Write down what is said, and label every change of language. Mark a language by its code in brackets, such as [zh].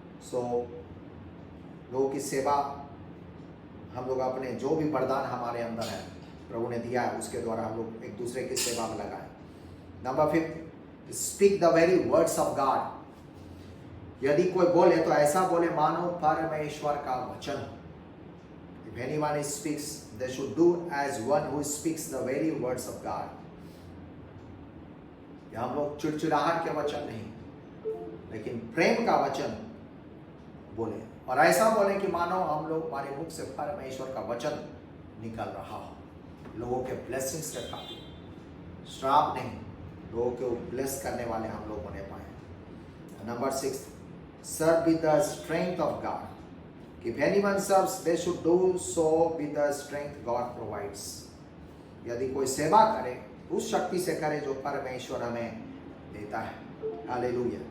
[hi] सो लोगों की सेवा हम लोग अपने जो भी वरदान हमारे अंदर है प्रभु ने दिया है उसके द्वारा हम लोग एक दूसरे की सेवा में लगाए। [en] Number 5 speak the very words of God. [hi] यदि कोई बोले तो ऐसा बोले मानो परमेश्वर का वचन। [en] If anyone speaks, they should do as one who speaks the very words of God. [hi] या हम लोग चिड़चिड़ाहट के वचन नहीं, लेकिन प्रेम का वचन बोले और ऐसा बोले कि मानो हम लोग, हमारे मुख से परमेश्वर का वचन निकल रहा हो, लोगों के ब्लेसिंग्स के खातिर, श्राप नहीं, लोगों को ब्लेस करने वाले हम लोग होने पाए। [en] Number 6 serve with the strength of God. If anyone serves, they should do so with the strength God provides. [hi] यदि कोई सेवा करे उस शक्ति से करे जो परमेश्वर हमें देता है। हालेलुया।